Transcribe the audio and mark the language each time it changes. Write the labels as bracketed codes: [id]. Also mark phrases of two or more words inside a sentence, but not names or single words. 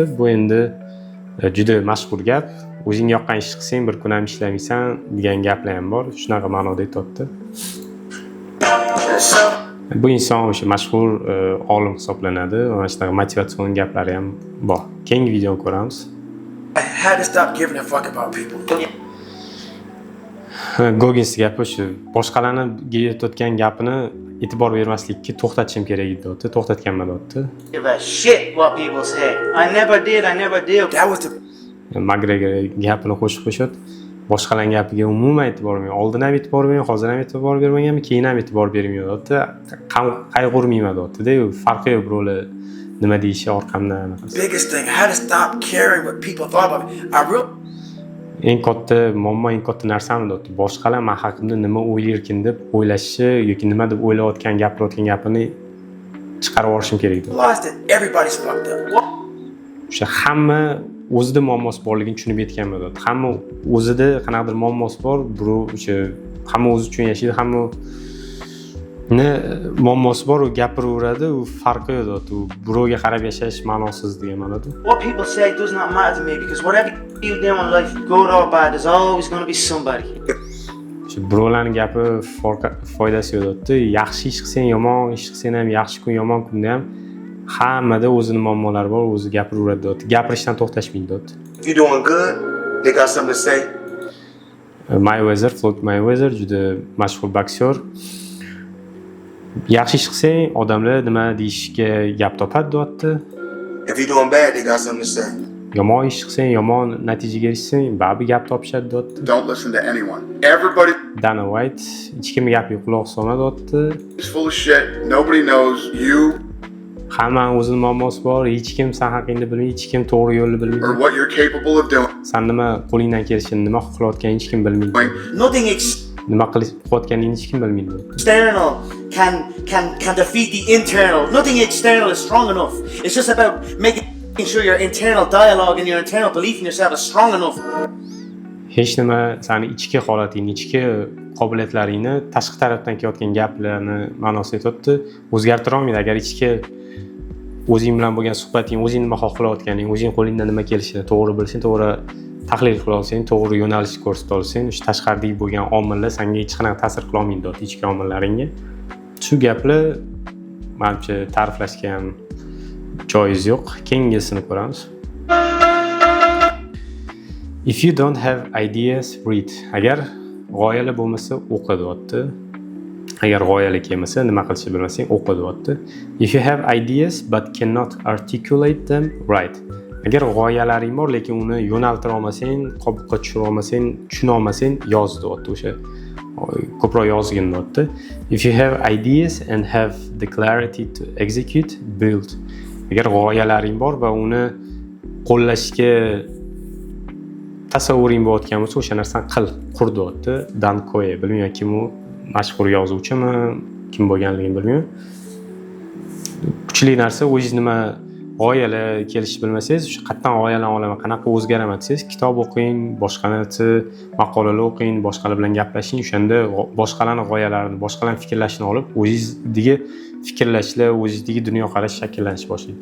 [uz] Bu endi juda mashhur gap. O'zingga yoqqan ish qilsang, bir kun ham ishlamaysan degan gaplar ham bor. Shunaqa ma'noda aytayapti. Bu inson o'sha mashhur olim hisoblanadi. Mana shunaqa motivatsion gaplari ham bor. Keyingi videoni ko'ramiz. [en] I had to stop giving a fuck about people. [uz] Goggins gapi shu boshqalarni aytayotgan gapini e'tibor bermaslikka to'xtatishim kerak edi deyapti. To'xtatganman deyapti. [en] Give a shit what people say. I never did. That was the [uz] Magregor gapini qo'shib qo'yishadi. Boshqalarning gapiga umuman e'tibor bermayman. Oldin ham e'tibor bermagan, hozir ham e'tibor bermaganman, keyin ham e'tibor bermayman deyapti. Qayg'urmayman deyapti-da. Farqi yo'q birovlar nima deyishi orqamdan. [en] biggest thing. I had to stop caring what people thought about me. [uz] Eng katta muammo, eng katta narsam deyapti. Boshqalar men haqimda nima o'ylarkin deb o'ylashi yoki nima deb o'ylayotgan, gapirayotgan gapini chiqarib olishim kerak deyapti. [en] realized that everybody's fucked up. [uz] O'sha hamma o'zida muammosi borligini tushunib yetganman deyapti. Hamma o'zida qanaqadir muammosi bor, birov o'sha hamma o'zi uchun yashaydi, hamma muammosi bor, u gapiraveradi, u farqi yo'q deyapti. U birovga qarab yashash ma'nosiz degan ma'noda. [en] What people say does not matter to me because whatever you do in life, good or bad, there's always going to be somebody. [uz] Shu birovlarning gapi foydasi yo'q deyapti. Yaxshi ish qilsang, yomon ish qilsang ham, yaxshi kun, yomon kunda ham hammada o'zining muammolari bor, o'zi gapiraveradi deyapti. Gapirishdan to'xtashmaydi deyapti. [en] You doing good? They got something to say. [uz] Mayweather, Floyd Mayweather juda mashhur boksyor. Yaxshi ish qilsang, odamlar nima deyishga gap topadi deyapti. [en] If you doing bad, they got something to say. [uz] Yomon ish qilsang, yomon natijaga erishsang, baribir gap topishadi deyapti. [en] Don't listen to anyone. Everybody [uz] Dana White hech kimning gapiga quloq solma deyapti. [en] is full of shit. Nobody knows you [uz] Hammaning o'zining muammosi bor, hech kim san haqingni bilmaydi, hech kim to'g'ri yo'lni [en] or [uz] bilmaydi. [en] what you're capable of doing. [uz] San nima qo'lingdan kelishini, nima qilayotganingni hech kim bilmaydi. [en] Nothing [uz] Nima qilayotganingni hech kim bilmaydi. [en] external can defeat the internal. Nothing external is strong enough. It's just about making sure your internal dialogue and your internal belief in yourself is strong enough. [uz] Hech nima sani ichki holatingni, ichki qobiliyatlaringni tashqi tarafdan kelayotgan gaplarni ma'nosida aytayapti. O'zgartira olmaydi agar ichki o'zing bilan bo'lgan suhbating, o'zing nima xohlayotganing, o'zing qo'lingdan nima kelishini to'g'ri bilsang, to'g'ri tahlil qila olsang, to'g'ri yo'nalish ko'rsata olsang, o'sha tashqaridagi bo'lgan omillar senga hech qanaqa ta'sir qila olmaydi deyapti, ichki omillaringga. Shu gaplar menimcha ta'riflashga ham joiz yo'q. Keyingisini ko'ramiz. [en] If you don't have ideas, read. [uz] Agar g'oyalar bo'lmasa, o'qi deyapti. Agar g'oyalar kelmasa, nima qilishni bilmasang, o'qi deyapti. [en] If you have ideas but cannot articulate them, write. [uz] Agar g'oyalaring bor, lekin uni yo'naltira olmasang, qobiqqa tushira olmasang, tushuna olmasang, yoz deyapti. O'sha ko'proq yozgin deyapti. [en] If you have ideas and have the clarity to execute, build. [uz] Agar g'oyalaring bor va uni qo'llashga tasavvuring bo'layotgan bo'lsa, o'sha narsani qil, qur deyapti. Dan Koye, bilmayman kim u, mashhur yozuvchimi, kim bo'lganligini bilmayman. Kuchli narsa, o'zingiz nima g'oyalar kelishni bilmasangiz, o'sha qayerdan g'oyalarni olaman, qanaqa o'zgaraman desangiz, kitob o'qing, boshqa narsa, maqolalar o'qing, boshqalar bilan gaplashing, o'shanda boshqalarning g'oyalarini, boshqalarning fikrlashini olib, o'zingizdagi fikrlashlar, o'zingizdagi dunyoqarash shakllanish boshlaydi.